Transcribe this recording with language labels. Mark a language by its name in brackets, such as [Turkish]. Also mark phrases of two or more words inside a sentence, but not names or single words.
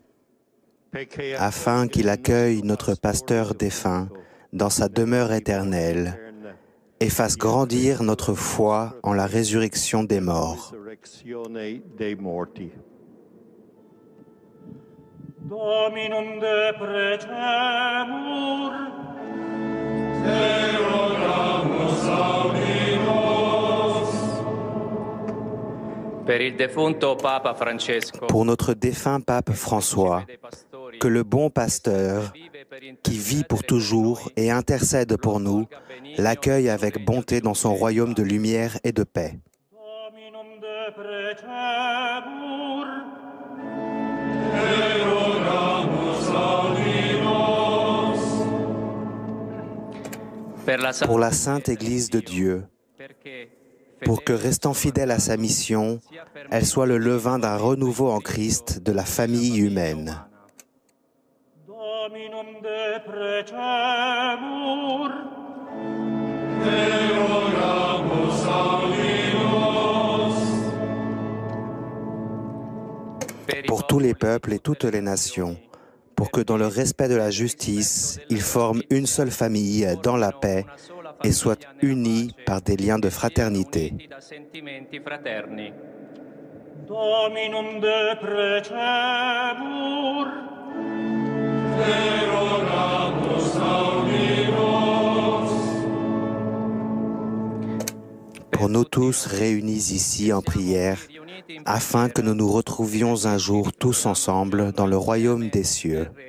[French] afin qu'il accueille notre pasteur défunt dans sa demeure éternelle et fasse grandir notre foi en la résurrection des morts. [Latin] Dominum de precemur, [French] Pour notre défunt pape François, que le bon pasteur, qui vit pour toujours et intercède pour nous, l'accueille avec bonté dans son royaume de lumière et de paix. [Latin] Dominum de precemur, [French] Pour la Sainte Église de Dieu, pour que, restant fidèle à sa mission, elle soit le levain d'un renouveau en Christ de la famille humaine. [Latin] Dominum de precemur, [French] Pour tous les peuples et toutes les nations, pour que dans le respect de la justice, ils forment une seule famille dans la paix et soient unis par des liens de fraternité. [Latin] Dominum de precemur, [French] Pour nous tous réunis ici en prière, afin que nous nous retrouvions un jour tous ensemble dans le royaume des cieux.